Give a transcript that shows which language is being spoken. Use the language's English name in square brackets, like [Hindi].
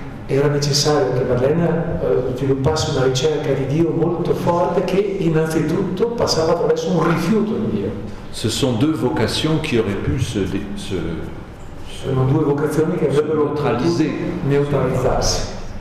[Italian] Era necessario che Madeleine sviluppasse una ricerca di Dio molto forte che innanzitutto passava attraverso un rifiuto di Dio. [French] Ce sont deux vocations qui auraient pu [Italian] Sono due vocazioni che avrebbero neutralizzarsi.